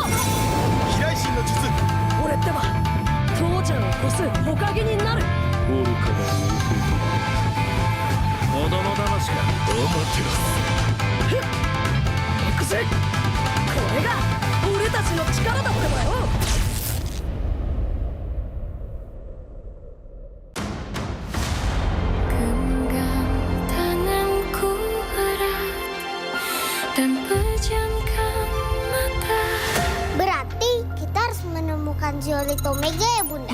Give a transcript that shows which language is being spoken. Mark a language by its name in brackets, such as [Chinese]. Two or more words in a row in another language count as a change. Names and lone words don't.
[Japanese] 飛来神の術！俺ってば父ちゃんを越す火影になる！愚かな子供騙しかアマテラス。ふっ！行くぜ！これが俺たちの力だってばよ！ [Indonesian] Berarti kita harus menemukan Zeolith Omega ya Bunda?